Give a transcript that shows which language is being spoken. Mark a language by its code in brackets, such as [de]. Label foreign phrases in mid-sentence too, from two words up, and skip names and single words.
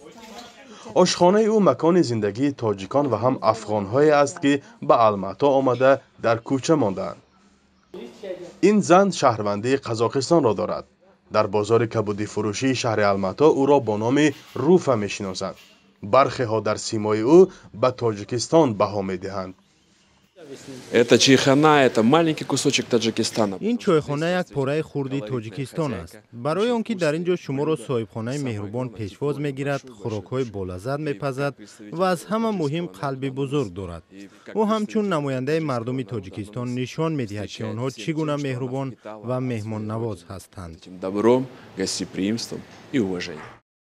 [tg] آشخانه او مکان زندگی تاجیکان و هم افغان‌هایی است که به الماتا آمده در کوچه ماندند. این زن شهروندی قزاقستان را دارد. در بازار کبودی فروشی شهر الماتا او را با نام روفه می‌شناسند. برخی ها در سیمای او به تاجیکستان بها می‌دهند. [ru] Это чайхана, это маленький кусочек Таджикистана. [tg] این چایخانه یک پاره خردی تاجیکستان است. برای آنکه در اینجا شما را صاحبخانه مهربان پیشواز میگیرد، خوراک‌های بالذت میپزد و از همه مهم قلبی بزرگ دارد. او همچون نماینده مردم تاجیکستان نشان میدهد که آنها چگونه مهربان و مهمان نواز هستند. [ru] Добром, гостеприимством и уважением.